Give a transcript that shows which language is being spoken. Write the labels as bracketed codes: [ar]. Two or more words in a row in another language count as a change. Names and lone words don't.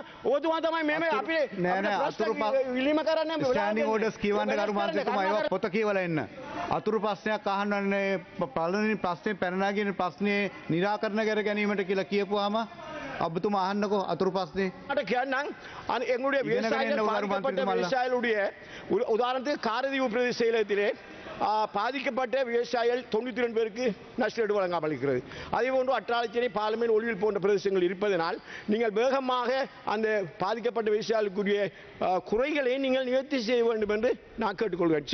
[si] ඔබතුමා තමයි මේ අපේ නෑ අතුරු විලීම කරන්න [en] standing orders [si] කියවන්න ගරු මන්ත්‍රීතුමා ඒවා පොත කියවලා එන්න. අතුරු ප්‍රශ්නයක් අහන්නන්නේ පළවෙනි ප්‍රශ්නේ පැනනාගෙන ප්‍රශ්නේ निराකරණ කර ගැනීමට කියලා කියපුවාම ඔබතුමා අහන්නකෝ අතුරු ප්‍රශ්නේ. මට කියන්නම් [ta] எங்களுடைய விவசாயிகளுடைய உதாரணத்துக்கு காரதீவு பிரதேசத்திலே பாதிக்கப்பட்ட விவசாயிகள் 92 பேருக்கு நஷ்டஈடு வழங்காமல் இருக்கிறது. அதேபோன்று அற்றாலைச்சேனை பார்லிமென்ட் ஒளிவில் போன்ற பிரதேசங்கள் இருப்பதனால் நீங்கள் வேகமாக அந்த பாதிக்கப்பட்ட விவசாயிகளுக்குரிய குறைகளை நீங்கள் நிவர்த்தி செய்ய வேண்டும் என்று நான் கேட்டுக்கொள்கிறேன்.